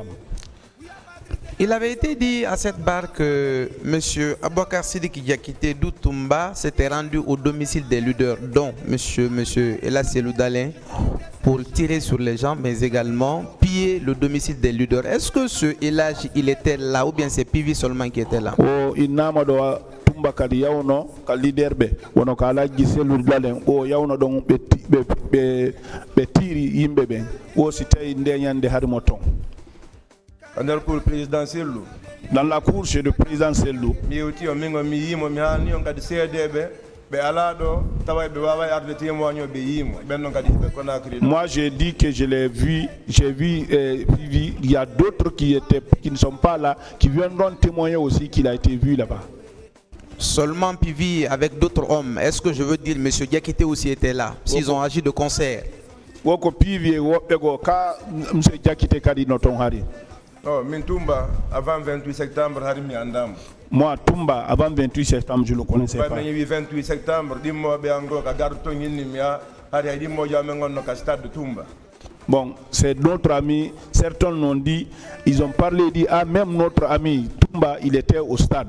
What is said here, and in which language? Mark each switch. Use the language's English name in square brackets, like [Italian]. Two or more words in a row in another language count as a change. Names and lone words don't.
[French] Il avait été dit à cette barre que M. Aboubakar Sidiki Diakité Doutoumba s'était rendu au domicile des leaders, dont M. Elhaj Cellou Dalein, pour tirer sur les gens, mais également piller le domicile des leaders. Est-ce que ce Elhaj, il était là ou bien c'est Pivi seulement qui était là? [Fula] O inama do Tumba kadi yawno ka leader be wono ka Elhaj Cellou Dalein o yawno don be tiri yimbe be o si tay ndeñande harmo ton. [French] Pour le présidentiel. Dans la cour chez le président Cellou. Moi j'ai dit que je l'ai vu, il y a d'autres qui ne sont pas là, qui viendront témoigner aussi qu'il a été vu là-bas. Seulement Pivi avec d'autres hommes. Est-ce que je veux dire M. Diakité aussi était là, s'ils ont agi de concert? [Fula] Woko Pivi wopego ka M. Diakité kadi noton hari. Oh, Mintumba, [French] avant 28 septembre, [Fula] Harimi Andam. [French] Moi, Tumba, avant 28 septembre, je ne le connaissais pas. 28 septembre, Bon, c'est notre ami. Certains l'ont dit, ils ont parlé, dit, ah, même notre ami Tumba, il était au stade.